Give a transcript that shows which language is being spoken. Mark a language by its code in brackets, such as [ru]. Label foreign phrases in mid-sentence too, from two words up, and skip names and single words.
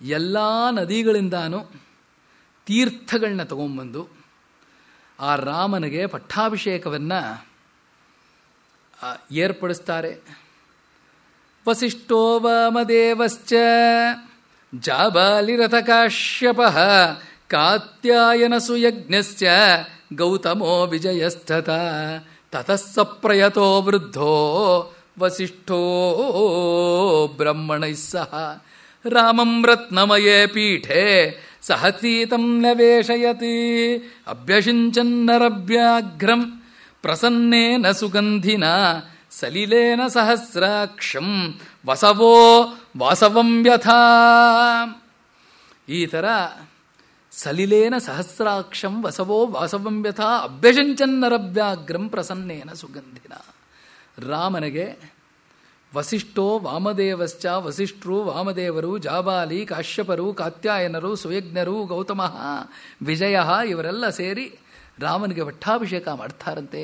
[kn] ಎಲ್ಲ ನದಿಗಳಿಂದಾನು ತೀರ್ಥಗಳನ್ನ ತಗೊಂಬಂದು ಆ ರಾಮನಿಗೆ ಪಟ್ಟಾಭಿಷೇಕವನ್ನು ಏರ್ಪಡಿಸ್ತಾರೆ. [sa] ವಸಿಷ್ಠೋ ವಾಮದೇವಶ್ಚ ಜಾಬಾಲಿರಥ ಕಾಶ್ಯಪಃ ಕಾತ್ಯಾಯನ ಸುಯಜ್ಞಶ್ಚ ಗೌತಮೋ ವಿಜಯಸ್ತತ ತತಃ ಸಪ್ರಯತೋ ವೃದ್ಧೋ ವಸಿಷ್ಠೋ ಬ್ರಹ್ಮಣೈಃ ಸಹ ರಾಮಂ ರತ್ನಮಯೇ ಪೀಠೆ ಸಹಸೀತಂ ನವೇಶಯತಿ ಅಭ್ಯಷಿಂಚನ್ನರಭ್ಯಾಘ್ರಂ ಪ್ರಸನ್ನೇನ ಸುಗಂಧಿನ ಸಲಿಲೇನ ಸಹಸ್ರಾಕ್ಷಂ ವಸವೋ ವಾಸವಂ ಯಥಾ. [kn] ಈ ಥರ [sa] ಸಲಿಲೇನ ಸಹಸ್ರಾಕ್ಷಂ ವಸವೋ ವಾಸವಂ ಯಥಾ ಅಭ್ಯಷಿಂಚನ್ನರಭ್ಯಾಗ್ರಂ ಪ್ರಸನ್ನೇನ ಸುಗಂಧಿನ. [kn] ರಾಮನಿಗೆ [sa] ವಸಿಷ್ಠೋ ವಾಮದೇವಶ್ಚ, [kn] ವಸಿಷ್ಠರು ವಾಮದೇವರು, ಜಾಬಾಲಿ ಕಾಶ್ಯಪರು, ಕಾತ್ಯಾಯನರು, ಸುಯಜ್ಞರು, ಗೌತಮ, ವಿಜಯ ಇವರೆಲ್ಲ ಸೇರಿ ರಾಮನಿಗೆ ಪಟ್ಟಾಭಿಷೇಕ ಮಾಡ್ತಾರಂತೆ.